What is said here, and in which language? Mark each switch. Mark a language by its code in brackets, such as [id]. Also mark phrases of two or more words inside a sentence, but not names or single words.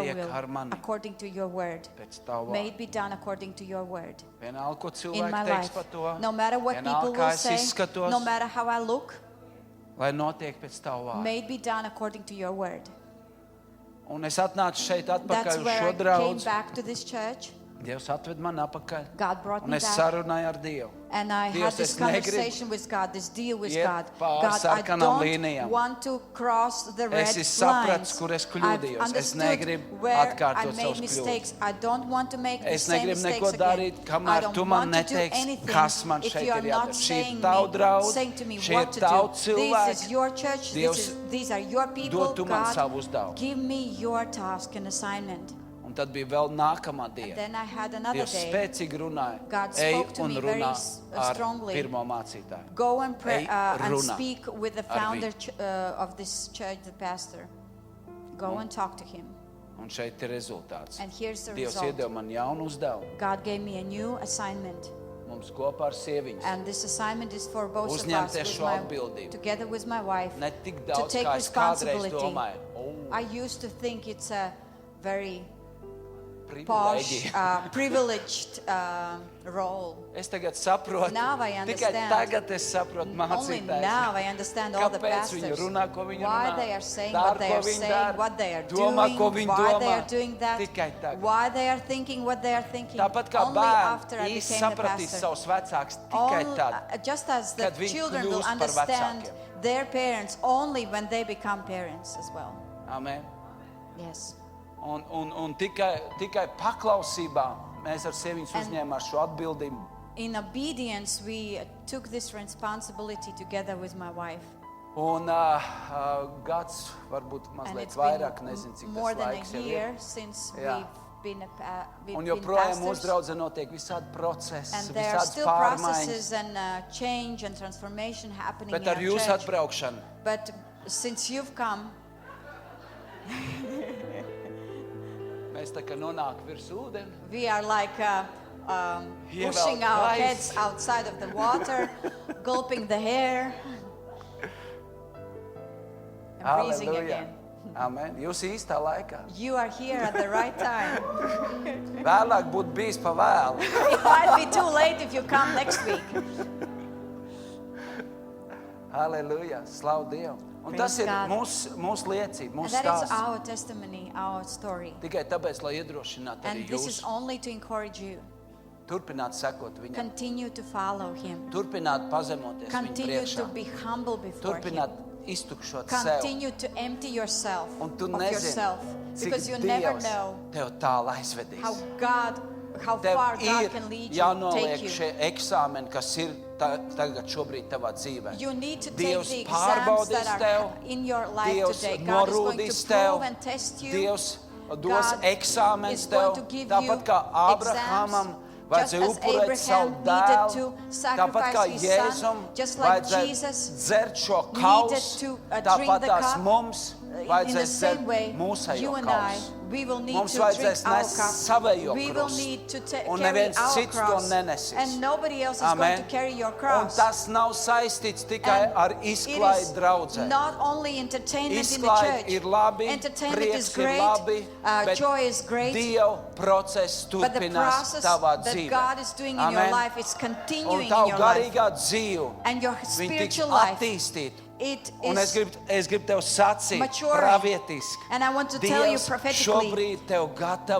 [lv] Notiek [en] will, [lv] ar mani. [en] according to your word. [lv] pēc tavu [en] May [lv] vārdu. [en] it be done according to your word [lv] Vienalga, ko [en] in my [lv] cilvēki teiks [en] life. [lv] par to, [en] No matter what [lv] vienalga, [en] people [lv] kā [en] will [lv] es [en] say, [lv] izskatos, [en] no matter how I look, [lv] lai notiek pēc tavu vārdu. [en] may it be done according to your word. [lv] Un es atnācu šeit [en] That's [lv] atpakaļ uz [en] where [lv] šo [en] I came [lv] draudzi. [en] back to this church. [lv] Dievs atved mani atpakaļ. [en] God brought [lv] Un [en] me [lv] es [en] back. [lv] sarunāju ar Dievu. [en] And I [lv] Dievs, [en] had this [lv] es negribu [en] conversation with God, this deal with [lv] iet [en] God. [lv] pāri [en] God, I [lv] sarkanām [en] don't [lv] līnijām. [en] want to cross the red [lv] Es sapratu, [en] lines. [lv] kur es [en] I've [lv] kļūdījos. Es [en] understood [lv] negribu [en] where I [lv] atkārtot [en] made [lv] savus [en] mistakes. I don't want to make the [lv] Es [en] same [lv] negribu [en] mistakes [lv] neko [en] again. [lv] darīt, [en] I [lv] kamēr [en] don't [lv] tu man [en] want to do [lv] neteiksi, [en] anything [lv] kas man [en] if [lv] šeit [en] you are [lv] ir [en] not [lv] jādara. Šī [en] saying [lv] ir tavu draudze, [en] saying to me [lv] šie [en] what [lv] ir [en] to [lv] tavu [en] do. This [lv] cilvēki. [en] is your church. [lv] Dievs, [en] These are your people. [lv] dod tu man [en] God, [lv] savu uzdevumu. [en] give me your task and assignment. [lv] Un tad bija vēl nākamā [en] And [lv] diena. [en] then I had another [lv] Dievs [en] day. [lv] spēcīgi runāja. [en] God [lv] Ej [en] spoke to [lv] un [en] me very [lv] runā ar [en] strongly. [lv] pirmo mācītāju. [en] Go and pray [lv] Ej, [en] and [lv] runā [en] speak with the [lv] ar [en] founder [lv] viņu. [en] of this church, the pastor. Go and talk to him. [lv] Un šeit ir rezultāts. [en] And here's the [lv] Dievs [en] result. [lv] iedeva man jaunu uzdevumu. [en] God gave me a new assignment. [lv] Mums kopā ar sieviņas. [en] And this assignment is for both of us, [lv] Uzņemties [en] with [lv] šo atbildību. [en] together with my wife, [lv] Ne tik [en] to [lv] daudz, [en] take [lv] kā es kādreiz [en] responsibility. [lv] domāju. [en] I used to think it's a very posh, privileged role. [lv] Es tagad saprotu, [en] Now I [lv] tikai [en] understand. [lv] tagad es saprotu [en] Only now I understand all the [lv] kāpēc viņi [en] pastors, [lv] runā, ko viņi [en] why [lv] runā, [en] they are saying [lv] dara, [en] what they [lv] ko [en] are [lv] viņi [en] saying, [lv] dara, [en] what they are [lv] domā, ko [en] doing, [lv] viņi [en] why they [lv] domā. [en] are doing that, [lv] Tikai tagad. [en] why they are thinking what they are thinking. [lv] Tāpat kā [en] Only after I [lv] bērni īsti [en] became the [lv] sapratīs [en] pastor. [lv] savus vecākus tikai tad, [en] Just as the [lv] kad viņi [en] children will [lv] kļūst par [en] understand [lv] vecākiem. [en] their parents only when they become parents as well. Amen. Yes. [lv] Un tikai paklausībā mēs ar sieviņas uzņēmām šo atbildību. [en] In obedience, we took this responsibility together with my wife. [lv] Un gads, varbūt [en] And [lv] mazliet [en] it's [lv] vairāk, [en] been [lv] nezinu, cik [en] more [lv] tas [en] than [lv] laiks [en] a [lv] jau [en] year [lv] ir. [en] since [lv] Jā. [en] we've [lv] Un [en] been [lv] joprojām mūsu [en] pastors. [lv] draudzē notiek visādi [en] And [lv] procesi, [en] there are [lv] visādas [en] still [lv] pārmaiņas. [en] processes and change and transformation happening [lv] Bet [en] in [lv] ar [en] our [lv] jūsu [en] church. [lv] atbraukšanu [en] But since you've come, [lv] mēs tā kā nonāk virs ūdeni. [en] we are like Here pushing our our life. heads outside of the water, gulping the air, and breathing Halleluja. again. [lv] Amen. Jūs īstā laikā. [en] You are here at the right time. [lv] Vēlāk būtu bijis pa vēlu. [en] It might be too late if you come next week. [lv] Halleluja. Slavu Dievu. Un [en] Praise [lv] tas ir [en] God. [lv] mūsu liecība, [en] And [lv] mūsu [en] that is [lv] stāsts. [en] our testimony, our story. [lv] Tikai tāpēc, lai iedrošinātu arī [en] And this is [lv] jūs. [en] only to encourage you. [lv] Turpināt sekot viņam. [en] Continue to follow him. [lv] Turpināt pazemoties viņa [en] Continue to [lv] priekšā. [en] be humble before [lv] Turpināt [en] him. [lv] iztukšot sev. [en] Continue to empty yourself [lv] Un tu [en] of [lv] nezini, [en] yourself. [lv] cik [en] Because you never [lv] Dievs [en] know [lv] tev tālu aizvedīs. [en] how [lv] Tev [en] far God [lv] ir [en] can lead you, [lv] jānoliek [en] take you. [lv] šie eksāmeni, kas ir tagad šobrīd tavā dzīvē. [en] You need to take [lv] Dievs [en] the exams that [lv] pārbaudīs tev, [en] are in your life [lv] Dievs [en] today. God is going [lv] norūdīs [en] to [lv] tev, [en] prove and test you. [lv] Dievs dos [en] God [lv] eksāmenes [en] is [lv] tev, [en] going to give [lv] tāpat [en] you [lv] kā Ābrahamam [en] exams, [lv] vajadzēja [en] just as [lv] upurēt savu [en] Abraham needed to [lv] dēlu, tāpat [en] sacrifice [lv] kā [en] his [lv] Jēzum [en] son, just like [lv] vajadzēja [en] Jesus [lv] dzert šo [en] needed [lv] kausu, [en] to, drink [lv] tāpat [en] the [lv] tās [en] cup. [lv] mums [en] In the [lv] vajadzēs [en] same [lv] dzert [en] way, [lv] mūsējo [en] you and I, [lv] kausu. [en] we will need [lv] Mums [en] to drink [lv] vajadzēs [en] our [lv] nest [en] cup. [lv] savējo [en] We will [lv] krustu. [en] need to [lv] Un [en] carry [lv] neviens [en] our [lv] cits to [en] cross. [lv] nenesīs. [en] And nobody else is Amen. going to carry your [lv] Un [en] cross. [lv] tas nav saistīts tikai [en] And [lv] ar [en] it [lv] izklaidi [en] is [lv] draudzē. [en] not only entertainment in the [lv] Izklaide [en] church. [lv] ir labi, [en] Entertainment is [lv] prieks ir [en] great, [lv] labi, bet [en] joy is great, [lv] Dieva process [en] but the [lv] turpinās [en] process [lv] tavā [en] that [lv] dzīvē. [en] God is doing in your Amen. life is [lv] Un [en] continuing in [lv] tavu [en] your life. [lv] garīgā dzīve, [en] And your [lv] viņa tiks [en] spiritual life, [lv] attīstīta. [en] it [lv] Un es [en] is [lv] gribu tev sacīt, [en] maturing. [lv] pravietiski. [en] And I want to tell you [lv] Dievs [en] prophetically, [lv] šobrīd tev gatavo